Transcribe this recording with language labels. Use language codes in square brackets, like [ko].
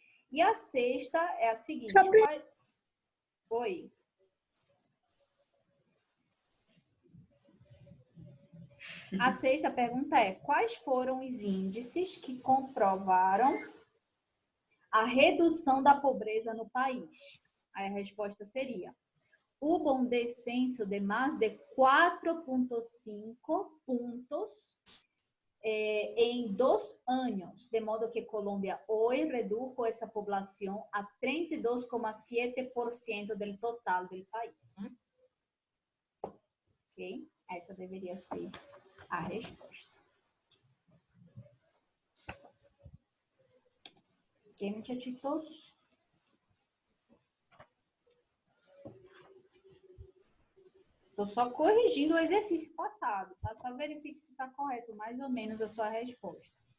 [pt] E a sexta é a seguinte. Oi. A sexta pergunta é: quais foram os índices que comprovaram a redução da pobreza no país? Aí a resposta seria: [es] hubo un descenso de más de 4.5 puntos en 2 años, de modo que Colombia hoy redujo esa población a 32,7% del total del país. Ok? [pt] Essa deveria ser a resposta. [es] Ok, muchachitos? [pt] Estou só corrigindo o exercício passado, tá? Só verifique se está correto, mais ou menos, a sua resposta.